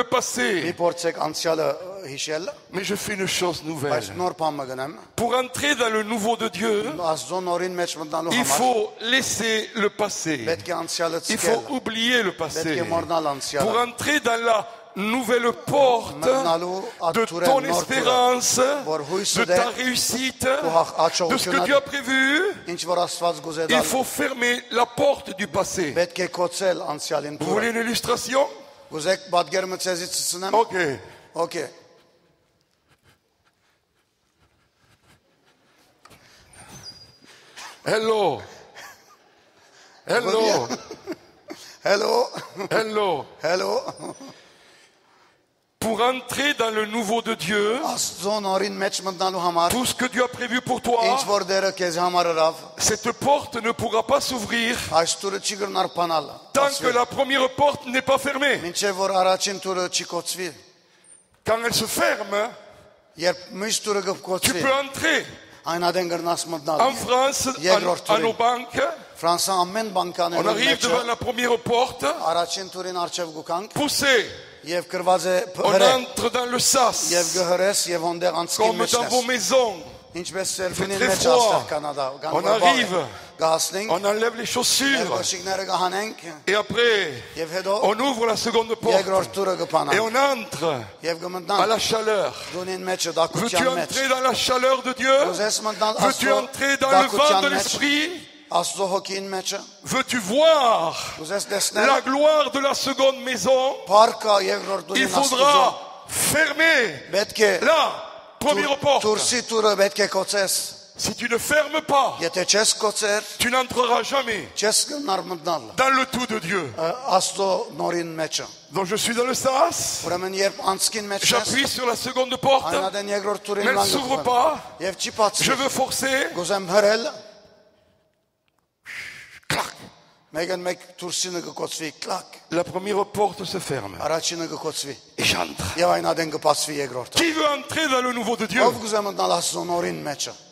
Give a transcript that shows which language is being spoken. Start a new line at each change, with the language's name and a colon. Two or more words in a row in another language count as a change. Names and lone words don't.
Armenian: մի
French: passé.
Armenian: փորձեք անցյալը հիշել,
French: Mais je fais une chose nouvelle.
Armenian: բայց նոր բան մգնեմ։
French: Pour entrer dans le nouveau de Dieu,
Armenian: Աստծո նորին մեջ մտնալու
French: il
Armenian: համար
French: faut laisser le passé.
Armenian: պետք է անցյալը
French: Il
Armenian: ցկել,
French: faut oublier le
Armenian: պետք
French: passé.
Armenian: է մոռնալ
French: Pour
Armenian: անցյալը,
French: entrer dans la nouvelle porte de ton espérance, de ta réussite, de ce que Dieu a prévu.
Armenian: ինչ որ Աստված գուզե
French: Il
Armenian: դալ,
French: faut fermer la porte du passé.
Armenian: պետք է կոչել անցյալին
French: Vous
Armenian: դուրը։
French: voulez une illustration?
Armenian: Գուզեք պատկերը ցեզից ցցնեմ։
French: Ok. Okay. Hello. Hello. Hello. Hello. Hello. Pour entrer dans le nouveau de Dieu,
Armenian: Աստծո նորին մեջ մտնալու համար,
French: tout ce que Dieu a prévu pour toi,
Armenian: ինչ որ դերը քեզ համար հրավ,
French: cette porte ne pourra pas s'ouvrir
Armenian: այս տուրը չի գրնար փանալ։
French: tant que la première porte n'est pas fermée.
Armenian: Մինչև որ առաջին տուրը չի կոչվի,
French: Quand elle se ferme,
Armenian: երբ մյուս տուրը
French: tu
Armenian: կկոչվի,
French: peux entrer.
Armenian: այն ադեն գրնաս
French: En
Armenian: մտնալ։
French: France, à nos banques,
Armenian: Ֆրանսա ամեն
French: on
Armenian: բանկաներում
French: arrive
Armenian: մեջ
French: devant la première porte,
Armenian: առաջին տուրին արչև գուքանք
French: poussé,
Armenian: եւ գրված է
French: on
Armenian: հրե
French: entre dans le sas,
Armenian: եւ գհրես եւ հոնդեղ անցքի
French: comme
Armenian: մեջ
French: dans vos maisons.
Armenian: ինչպես Սերբինին
French: très
Armenian: մեջ
French: froid.
Armenian: աստեղ Կանադա
French: On arrive.
Armenian: գահասնենք
French: On enlève les chaussures
Armenian: գոշիկները գահանենք
French: et après,
Armenian: եւ հետո
French: on ouvre la seconde porte
Armenian: երկրորդ տուրը
French: et
Armenian: կփանանք
French: on entre
Armenian: եւ
French: à
Armenian: կմտնանք
French: la chaleur.
Armenian: դունին մեջը
French: Veux-tu
Armenian: դակության մեջ
French: entrer dans la chaleur de Dieu?
Armenian: ուզես մտնալ
French: Veux-tu
Armenian: Աստծո
French: entrer dans le vent de
Armenian: դակության մեջ
French: l'esprit?
Armenian: Աստծո հոգին մեջը
French: Veux-tu voir
Armenian: ուզես տեսնել
French: la gloire de la seconde maison?
Armenian: Փառքա երկրորդ
French: Il
Armenian: դունին Աստծո
French: faudra fermer
Armenian: պետք է
French: la première porte.
Armenian: Տուրսի տուրը պետք է կոչես
French: Si tu ne fermes pas,
Armenian: եթե չես կոչեր
French: tu n'entreras jamais
Armenian: չես գնար մտնալ
French: dans le tout de Dieu.
Armenian: Աստծո նորին մեջը
French: Donc je suis dans le sas,
Armenian: ուրեմն երբ անցքին մեջ ես
French: j'appuie sur la seconde porte,
Armenian: այնադեն երկրորդ
French: mais
Armenian: տուրին
French: elle ne s'ouvre pas.
Armenian: եւ չի
French: Je
Armenian: բացվի
French: veux forcer.
Armenian: գուզեմ հրել
French: Clac.
Armenian: մեգան մեկ տուրսինը կկոչվի կլակ
French: La première porte se ferme
Armenian: առաջինը կկոչվի
French: et j'entre.
Armenian: եւ այնադեն կբացվի երկրորդը
French: Qui veut entrer dans le nouveau de Dieu?
Armenian: ով գուզեմ մտնալ Աստծո նորին մեջը